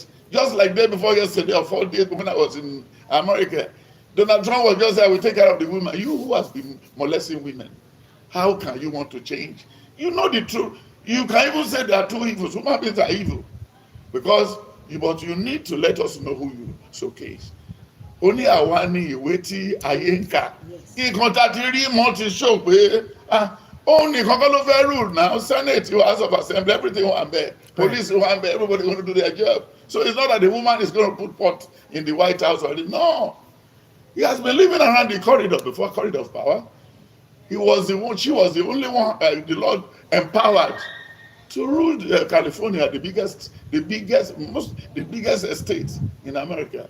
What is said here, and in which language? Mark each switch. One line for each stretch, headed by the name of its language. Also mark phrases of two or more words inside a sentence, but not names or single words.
English: Just like day before yesterday or 4 days when I was in America, Donald Trump was just there, we take care of the women. You who has been molesting women, how can you want to change? You know the truth. You can even say there are two evils. Human beings are evil. But you need to let us know who you showcase.
Yoruba: ó ní àwa ní ìwé tí ayé ń kà nǹkan tá a ti rí mọ́ ti show pé òun nìkan kọ́ ló fẹ́
English: rule now Senate House of Assembly everything
Yoruba: wà ń bẹ̀
English: police
Yoruba: wà ń bẹ̀
English: everybody want to do their job so it's not that the woman is going to put pot in the White House already no he has been living around the corridor before corridor of power she was the only one the Lord empowered to rule California, the biggest estate in America.